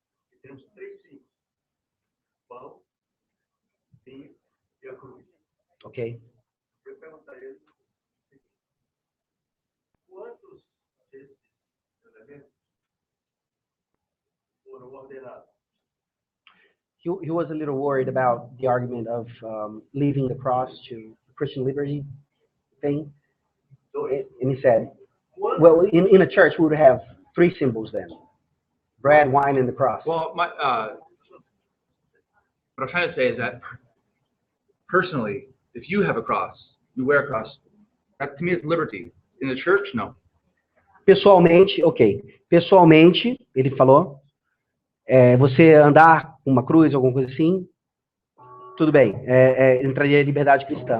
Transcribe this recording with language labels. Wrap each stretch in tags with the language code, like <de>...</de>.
<pt>E temos 3 símbolos: pão, vinho e a cruz. Ok. Eu pergunto a ele quantos desses elementos foram ordenados.</pt> <en>He was a little worried about the argument of leaving the cross to Christian liberty thing. And he said, well, in a church, we would have 3 symbols then. Bread, wine, and the cross. Well, what I'm trying to say is that, personally, if you have a cross, you wear a cross, that to me is liberty. In the church, no.</en> <pt>Pessoalmente, ok. Pessoalmente, ele falou, você andar com uma cruz, alguma coisa assim, tudo bem, entraria em liberdade cristã.</pt>